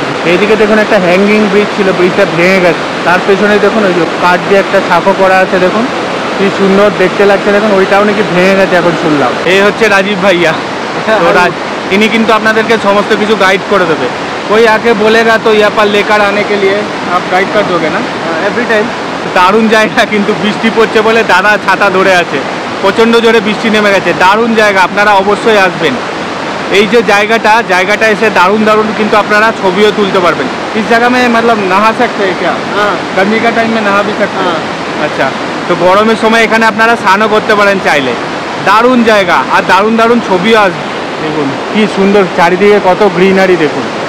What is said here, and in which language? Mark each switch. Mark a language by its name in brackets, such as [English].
[Bangla] এইদিকে দেখুন একটা হ্যাঙ্গিং ব্রিজ ছিল, ব্রিজটা ভেঙে গেছে। তার পেছনে দেখুন ওই যে কাঠ দিয়ে একটা সাঁকো করা আছে, দেখুন কি সুন্দর দেখতে লাগছে। দেখুন ওইটাও নাকি ভেঙে গেছে এখন শুনলাম। এই হচ্ছে রাজীব ভাইয়া। তো ইনি কিন্তু আপনাদেরকে সমস্ত কিছু গাইড করে দেবে। [Hindi] कोई आके बोलेगा तो यहाँ पर लेकर आने के लिए आप गाइड कर दोगे ना एवरी टाइम। [Bangla] দারুণ জায়গা, কিন্তু বৃষ্টি পড়ছে বলে দাদা ছাতা ধরে আছে। প্রচণ্ড জোরে বৃষ্টি নেমে গেছে। দারুণ জায়গা, আপনারা অবশ্যই আসবেন। এই যে জায়গাটা এসে দারুণ কিন্তু আপনারা ছবিও তুলতে পারবেন। [Hindi] इस जगह में मतलब नहा सकते हैं क्या? गर्मी का टाइम में नहा भी सकते हैं। [Bangla] আচ্ছা, তো গরমের সময় এখানে আপনারা স্নানও করতে পারেন চাইলে। দারুণ জায়গা, আর দারুণ ছবিও আসবে। দেখুন কি সুন্দর চারিদিকে কত গ্রিনারি দেখুন।